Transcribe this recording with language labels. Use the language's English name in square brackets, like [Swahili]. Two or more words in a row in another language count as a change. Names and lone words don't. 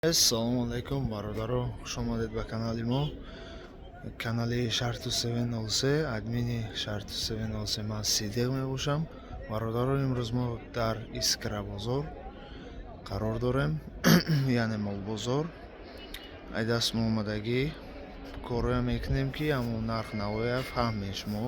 [Tajik] Ассалому алайкум бародару, хуш омадед ба канали мо. Канали Shartu 703, админи Shartu 703 ман Сидиқ мебошам. Бародаро, имрӯз мо дар Искра бозор қарор дорем, яъне молбозор. Айдаст мо омадагӣ корое мекунем ки ҳамон нарх навояд фаҳмем шумо.